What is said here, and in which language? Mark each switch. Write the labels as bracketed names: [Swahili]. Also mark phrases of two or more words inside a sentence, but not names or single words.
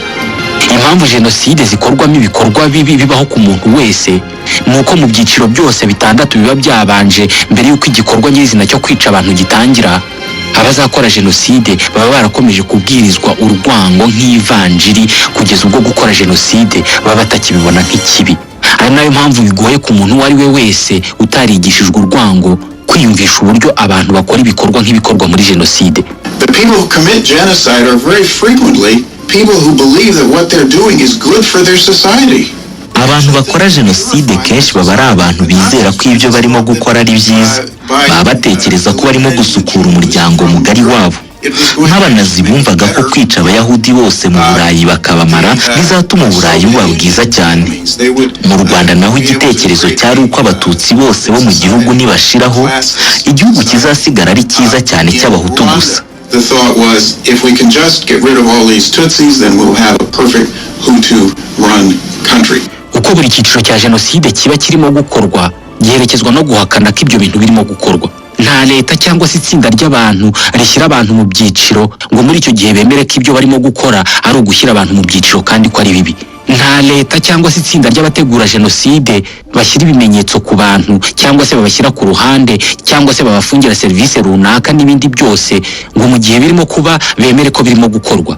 [Kinyarwanda] Impamvu jenoside zikorwamo ibikorwa bibi bibaho ku muntu wese ni uko mu byiciro byose bitandatu biba byabanje mbere y'uko igikorwa nyirizina cyo kwica abantu gitangira, abazakora jenoside baba barakomeje kubwirizwa urwango nk'ivanjiri kugeza ubwo gukora jenoside baba batakibibona nk'ikibi. Ari nayo mpamvu bigoye ku muntu uwo ari we wese utarigishijwe urwango kwiyumvisha uburyo abantu bakora ibikorwa nk'ibikorwa muri jenoside. [English] The people who commit genocide are very frequently people who believe that what they're doing is good for their society. [Kinyarwanda] Abantu bakora jenoside kenshi baba ari abantu bizera ko ibyo barimo gukora ari byiza. Baba batekereza ko barimo gusukura umuryango mugari wabo. Nk'Abanazi bumvaga ko kwica Abayahudi bose mu Burayi bakabamara bizatuma Uburayi buba bwiza cyane. Mu Rwanda naho igitekerezo cyari uko Abatutsi bose bo mu gihugu nibashiraho, igihugu kizasigara ari cyiza cyane cy'Abahutu gusa. [English] The thought was, if we can just get rid of all these Tutsis, then we'll have a perfect Hutu-run country. [Kinyarwanda] Uko buri cyiciro cya jenoside kiba kirimo gukorwa, giherekezwa no guhakana ko ibyo bintu birimo gukorwa. Nta leta cyangwa se itsinda ry'abantu rishyira abantu mu byiciro ngo muri icyo gihe bemere ko ibyo barimo gukora ari ugushyira abantu mu byiciro kandi ko ari bibi. Nta leta cyangwa se itsinda ry'abategura jenoside bashyira ibimenyetso ku bantu cyangwa se babashyira ku ruhande cyangwa se babafungira serivisi runaka n'ibindi byose ngo mu gihe birimo kuba bemere ko birimo gukorwa.